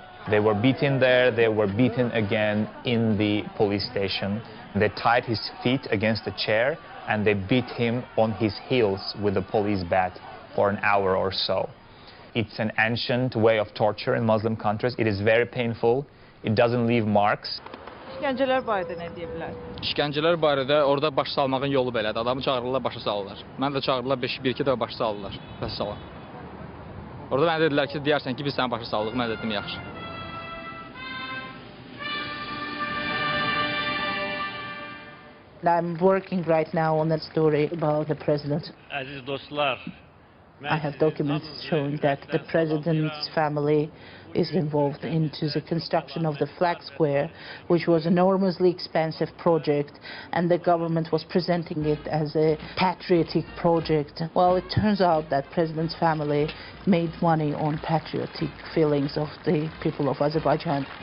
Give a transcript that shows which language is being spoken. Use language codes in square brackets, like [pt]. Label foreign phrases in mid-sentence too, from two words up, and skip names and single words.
[en] They were beaten there, they were beaten again in the police station. They tied his feet against a chair and they beat him on his heels with a police bat for an hour or so. It's an ancient way of torture in Muslim countries. It is very painful. It doesn't leave marks. [az] İşgəncələr barədə nə deyə bilər? İşgəncələr barədə orada baş salmağın yolu belədir. Adamı çağırırlar, başa salırlar. Mən də çağırırlar, 1-2 dəfə başa salırlar. Bəs salam. Orada mənə dedilər ki, deyərsən ki, biz səni başa saldıq. Mən dedim, yaxşı. [en] I'm working right now on a story about the president. [az] Əziz dostlar, [en] I have documents showing that the president's family is involved into the construction of the flag square, which was an enormously expensive project, and the government was presenting it as a patriotic project. Well, it turns out that president's family made money on patriotic feelings of the people of Azerbaijan.